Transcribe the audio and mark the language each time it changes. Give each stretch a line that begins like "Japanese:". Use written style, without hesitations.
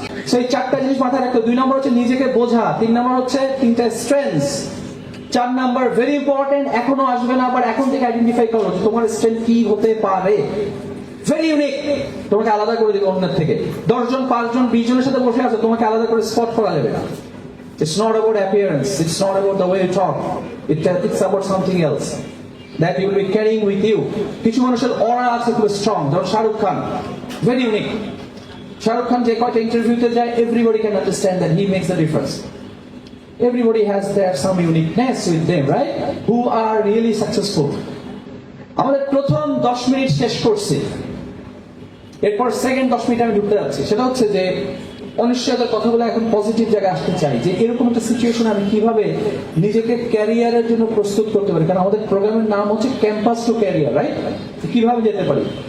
Bangla: So এই 4টা জিনিস মাথায় রাখতে, 2 নম্বর হচ্ছে নিজেকে বোঝা, 3 নম্বর হচ্ছে 3টা স্ট্রেংথস, 4 নাম্বার ভেরি ইম্পর্টেন্ট, এখনো আসবে না, আবার এখন থেকে আইডেন্টিফাই করো যে তোমার স্ট্রেংথ কি হতে পারে। ভেরি ইউনিক, তোমাকে আলাদা করে দিবে অন্যের থেকে। 10 জন 5 জন 20 জনের সাথে বসে আছে, তোমাকে আলাদা করে স্পট করা যাবে না।
English: It's not about appearance, it's not about the way you talk, it's about something else that you will be carrying with you.
Bangla: কিছু মানুষের অরা আছে খুব স্ট্রং, যেমন শাহরুখ খান, ভেরি ইউনিক। শাহরুখ খান যে কয়টা ইন্টারভিউতে যায়,
English: everybody can understand that he makes the difference. Everybody has their some uniqueness with them, right? Who are really successful.
Bangla: আমাদের প্রথম 10 মিনিট শেষ করছি, এরপর সেকেন্ড 10 মিনিট আমি ঢুকতে যাচ্ছি। সেটা হচ্ছে যে অনিশ্চয়তার কথা বলে এখন পজিটিভ জায়গায় আসতে চাই, যে এরকম একটা সিচুয়েশন আমি কিভাবে নিজেকে ক্যারিয়ারের জন্য প্রস্তুত করতে পারি। কারণ আমাদের প্রোগ্রামের নাম হচ্ছে ক্যাম্পাস টু ক্যারিয়ার, রাইট? কিভাবে যেতে পারি?